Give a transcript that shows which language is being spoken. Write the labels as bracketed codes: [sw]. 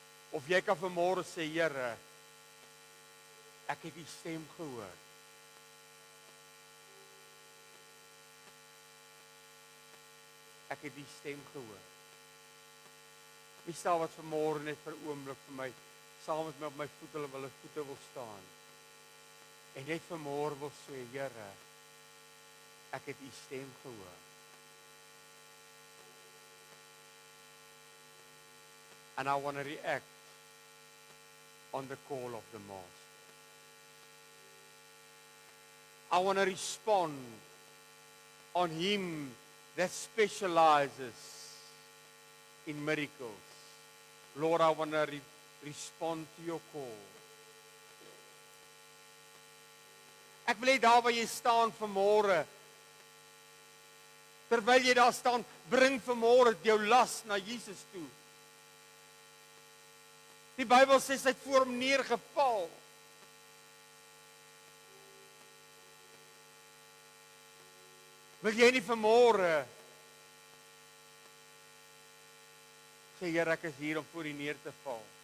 [af] Of jy kan vanmôre sê, Here, ek het u stem gehoor. Ek het die stem gehoor. Wie staan wat vanmôre net vir 'n oomblik vir my saam met my op my voete wil staan. En net vanmôre wil sê, Here, ek het u stem gehoor. [en] And I want to react on the call of the Master. I want to respond on him that specializes in miracles. Lord, I want to respond to your call. [af] Ek wil hê daar waar jy staan vanmôre, terwyl jy daar staan, bring vanmôre jou las na Jesus toe. Die Bybel sê hy het voor hom neergeval. Wil jy nie vanmôre Sê Here, ek is hier om voor U neer te val.